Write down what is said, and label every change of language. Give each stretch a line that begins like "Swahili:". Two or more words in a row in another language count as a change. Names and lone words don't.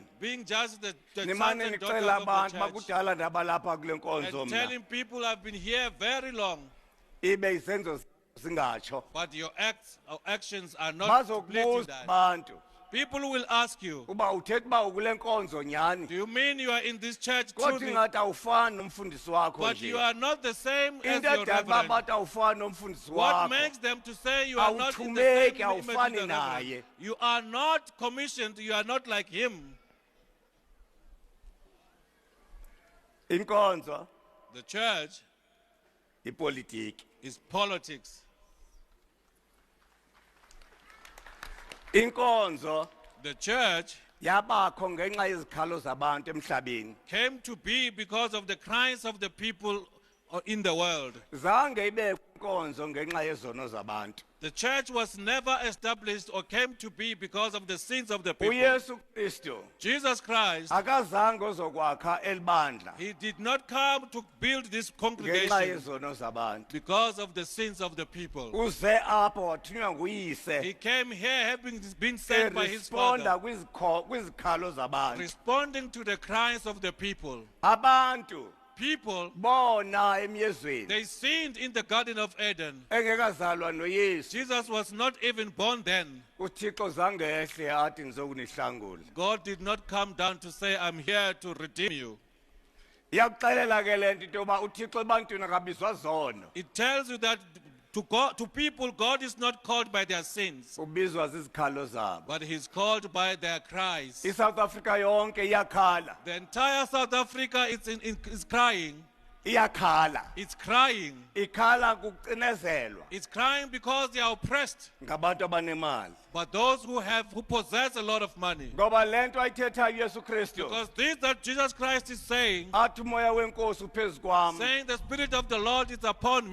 English: being just the sons
Xhosa: Nimane
English: and daughters
Xhosa: nicela
English: of
Xhosa: abantu
English: the church
Xhosa: bakudala nabalapha kule nkonzo
English: and
Xhosa: mna.
English: telling people I've been here very long,
Xhosa: Ibe isenzo singatsho.
English: but your acts or actions are not completing
Xhosa: Bazokubuza
English: that.
Xhosa: abantu
English: People will ask you,
Xhosa: uba uthetha uba ukule nkonzo nyani.
English: do you mean you are in this church
Xhosa: Kodwa
English: truly,
Xhosa: ingathi awufani nomfundisi wakho
English: but you
Xhosa: nje.
English: are not the same as
Xhosa: Into
English: your
Xhosa: edala uba
English: reverend?
Xhosa: bathi awufani nomfundisi
English: What
Xhosa: wakho.
English: makes them to say you are not in the
Xhosa: Awuthumeki,
English: same image
Xhosa: awufani
English: as the reverend?
Xhosa: naye.
English: You are not commissioned, you are not like him.
Xhosa: Inkonzo
English: The church
Xhosa: ipolitiki.
English: is politics.
Xhosa: Inkonzo
English: The church
Xhosa: yabakho ngenxa yezikhalo zabantu emhlabeni.
English: came to be because of the cries of the people in the world.
Xhosa: Zange ibe inkonzo ngenxa yezono zabantu.
English: The church was never established or came to be because of the sins of the people.
Xhosa: uYesu Kristu
English: Jesus Christ,
Xhosa: akazange uzokwakha elibandla
English: he did not come to build this
Xhosa: ngenxa
English: congregation
Xhosa: yezono zabantu.
English: because of the sins of the people.
Xhosa: Uze apha wathunywa nguyise
English: He came here having been sent by his
Xhosa: eresponda
English: father,
Xhosa: kwizikhalo zabantu.
English: responding to the cries of the people.
Xhosa: Abantu
English: People,
Xhosa: bona emyezweni
English: they sinned in the Garden of Eden.
Xhosa: engekazalwa noYesu.
English: Jesus was not even born then.
Xhosa: uThixo zange ehle athi ngizokunihlangula.
English: God did not come down to say, I'm here to redeem you.
Xhosa: Iyakuxelela ke lento into yoba uThixo ebantwini akabizwa zono.
English: It tells you that to people, God is not called by their sins,
Xhosa: Ubizwa zizikhalo zabo.
English: but he's called by their cries.
Xhosa: iSouth Africa yonke iyakhala.
English: The entire South Africa is crying.
Xhosa: Iyakhala.
English: It's crying.
Xhosa: Ikhala kucinezelwa
English: It's crying because they are oppressed.
Xhosa: ngabantu abanemali.
English: But those who possess a lot of money.
Xhosa: Ngoba lento ayithetha uYesu Kristu.
English: Because this that Jesus Christ is saying,
Xhosa: Athi umoya wenkosi uphezu kwami.
English: saying the Spirit of the Lord is upon